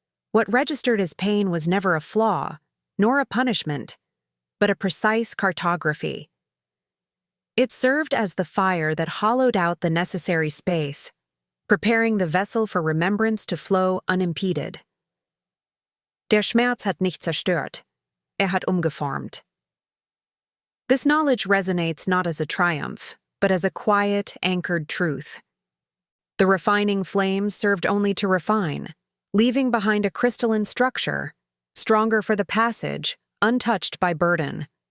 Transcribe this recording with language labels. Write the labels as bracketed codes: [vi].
[en] What registered as pain was never a flaw, nor a punishment, but a precise cartography. It served as the fire that hollowed out the necessary space, preparing the vessel for remembrance to flow unimpeded. [de] Der Schmerz hat nicht zerstört, hat umgeformt. [en] This knowledge resonates not as a triumph, but as a quiet, anchored truth. The refining flames served only to refine, leaving behind a crystalline structure, stronger for the passage, untouched by burden.